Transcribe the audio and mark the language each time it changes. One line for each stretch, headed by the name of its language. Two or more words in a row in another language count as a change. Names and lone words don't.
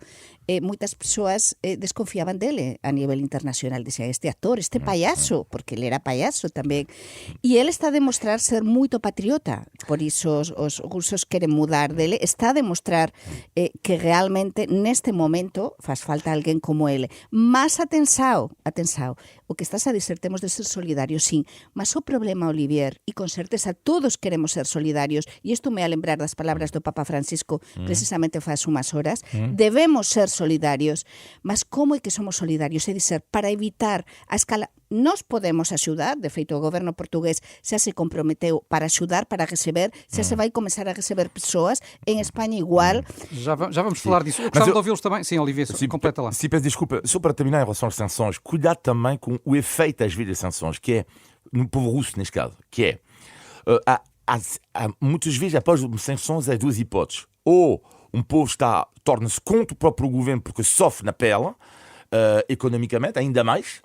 Portuguese: muitas pessoas desconfiavam dele a nível internacional, diziam, este ator, este palhaço, porque ele era palhaço também, e ele está a demonstrar ser muito patriota, por isso os russos querem mudar dele, está a demonstrar que realmente neste momento faz falta alguém como ele, mas atenção, o que estás a dizer, temos de ser solidarios, sim, mas o problema, Olivier,
Galician: e con certeza todos queremos ser solidarios, e isto me a lembrar das palabras do Papa Francisco precisamente faz unhas horas, debemos ser solidarios, mas como é que somos solidarios? É dizer, para evitar a escala... Nós podemos axudar, de feito o goberno portugués xa se comprometeu para axudar, para receber, xa se vai começar a receber persoas, en España igual.
Portuguese: Já vamos falar disso. Eu gostava de ouvi-los também. Sim, Olivier, completa lá. Sim, peço desculpa. Só para terminar em relação às sanções, cuidado também com o efeito às vezes das sanções, que é, no povo russo neste caso, que é, há muitas vezes após as sanções há duas hipóteses. Ou um povo torna-se contra o próprio governo porque sofre na pele, economicamente, ainda mais.